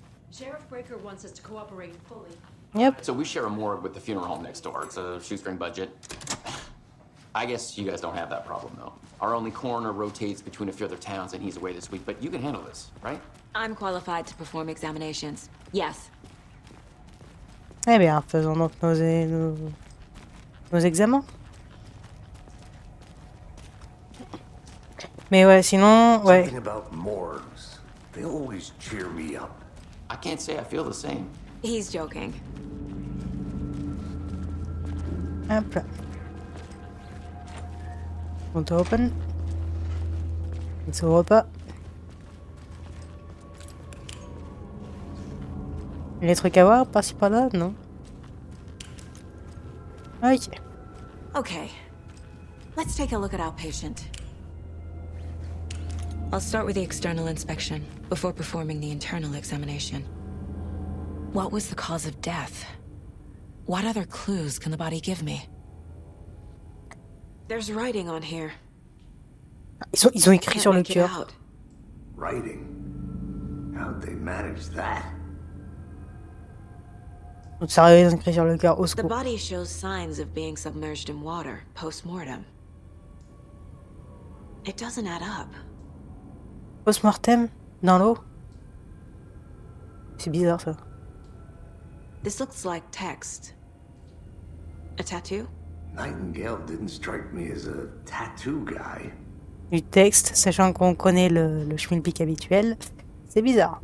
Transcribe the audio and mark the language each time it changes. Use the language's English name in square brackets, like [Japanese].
[English] Sheriff Breaker wants us to cooperate fully. Yep. So we share a morgue with the funeral home next door. It's a shoestring budget. I guess you guys don't have that problem, though. Our only coroner rotates between a few other towns, and he's away this week. But you can handle this, right? I'm qualified to perform examinations. Yes. [French] Eh bien, faisons donc nos examens. Mais ouais, sinon, ouais. [English] Something about morgues. They always cheer me up. I can't say I feel the same. He's joking. [French] Hop là. On te open. Il s'ouvre pas. Il y a des trucs à voir par-ci par-là? Non. Ok. [English] Okay. Let's take a look at our patient. I'll start with the external inspection before performing the internal examination. What was the cause of death? What other clues can the body give me? There's writing on here. [French] Ils ont écrit sur le cœur. [English] Writing? How'd they manage that? [French] Sérieux, ils ont écrit sur le cœur. Au [English] The [French] secours. [English] body shows signs of being submerged in water post-mortem. It doesn't add up. [French] Post-mortem? Dans l'eau? C'est bizarre ça. [English] This looks like text. A tattoo? Nightingale didn't strike me as a tattoo guy. [French] Du texte, sachant qu'on connaît le schmilblick habituel, c'est bizarre.